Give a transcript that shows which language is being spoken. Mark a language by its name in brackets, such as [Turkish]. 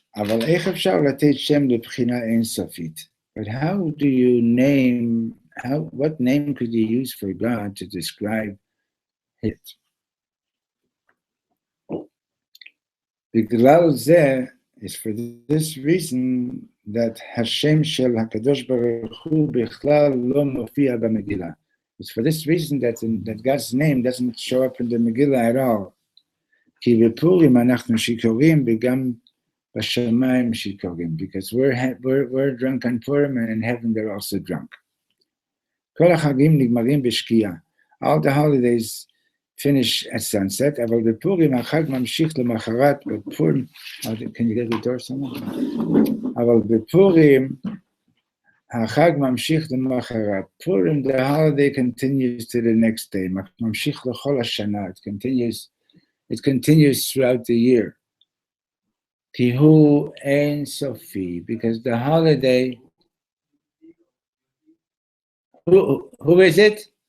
[Hebrew] אבל איך אפשר לתת שם לבחינה אינסופית? [English] But how do you name, what name could you use for God to describe it? [Hebrew] בגלל זה, [English] is for this reason that [Hebrew] Hashem shel HaKadosh Baruch Hu בכלל לא מופיע במגילה. [English] It's for this reason that God's name doesn't show up in the Megillah at all. [Hebrew] כי בפורים אנחנו שיכורים וגם בשמיים שיכורים, [English] because we're drunk on Purim, and in heaven they're also drunk. [Hebrew] כל החגים נגמרים בשקיעה. [English] All the holidays finish at sunset, [Hebrew] אבל בפורים החג ממשיך למחרת, בפורים, [English] can you get the door someone? [Hebrew] אבל בפורים החג ממשיך למחרת. [English] Purim, the holiday continues to the next day. [Hebrew] ממשיך לכל השנה. [English] It continues throughout the year. [Hebrew] כי הוא אין סופי, [English] because the holiday, who is it?